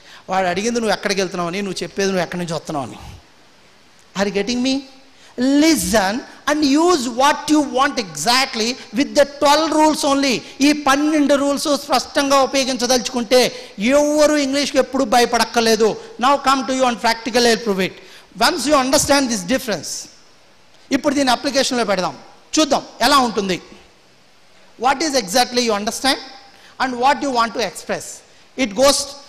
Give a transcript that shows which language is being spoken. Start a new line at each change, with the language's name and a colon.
Telugu: వాడు అడిగింది నువ్వు ఎక్కడికి వెళ్తున్నావు అని, నువ్వు చెప్పేది నువ్వు ఎక్కడి నుంచి వస్తున్నావు అని.
English: Are you getting me? Listen and use what you want exactly with the 12 rules only.
Telugu: ఈ 12 రూల్స్ స్పష్టంగా ఉపయోగించదలుచుకుంటే ఎవరు ఇంగ్లీష్కి ఎప్పుడు భయపడక్కర్లేదు.
English: Now come to you and practical I prove it. Once you understand this difference,
Telugu: ఇప్పుడు దీని అప్లికేషన్లో పెడదాం, చూద్దాం ఎలా ఉంటుంది.
English: What is exactly you understand and what you want to express. It goes.